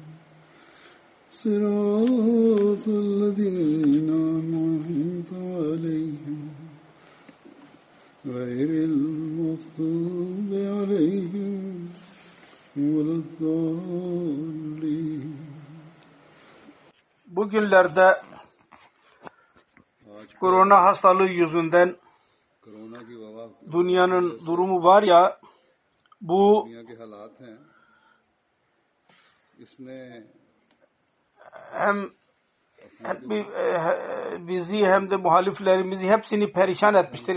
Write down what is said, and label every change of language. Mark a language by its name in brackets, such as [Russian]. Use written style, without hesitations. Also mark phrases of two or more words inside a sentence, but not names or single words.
[Arabic] صراط الذين أنعمت عليهم غير المغضوب عليهم ولا الضالين. [Turkish] Bugünlerde korona hastalığı yüzünden dünyanın durumu var ya, bu hem bizi hem de muhaliflerimizi hepsini perişan etmiştir.